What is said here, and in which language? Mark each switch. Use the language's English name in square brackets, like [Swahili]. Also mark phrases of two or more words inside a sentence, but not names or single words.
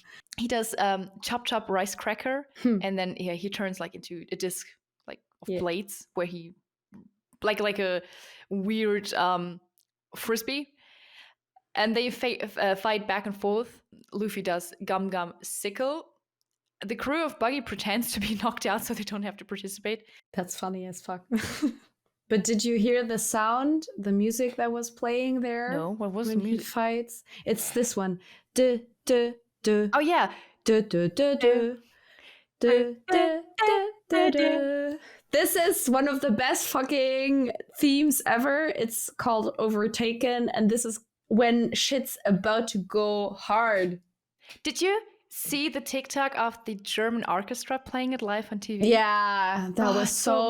[English] He does chop chop rice cracker, and then he turns like into a disc like of blades where he like a weird frisbee, and they fight back and forth. Luffy does gum gum sickle. The crew of Buggy pretends to be knocked out so they don't have to participate. That's funny as fuck. But did you hear the sound, the music that was playing there? No, what was when the music? He fights? It's this one. Duh, duh, duh. Oh yeah. Duh, duh, duh, duh. Duh, duh, duh, duh, duh. This is one of the best fucking themes ever. It's called Overtaken, and this is when shit's about to go hard. Did you see the TikTok of the German orchestra playing it live on TV? Yeah, that was so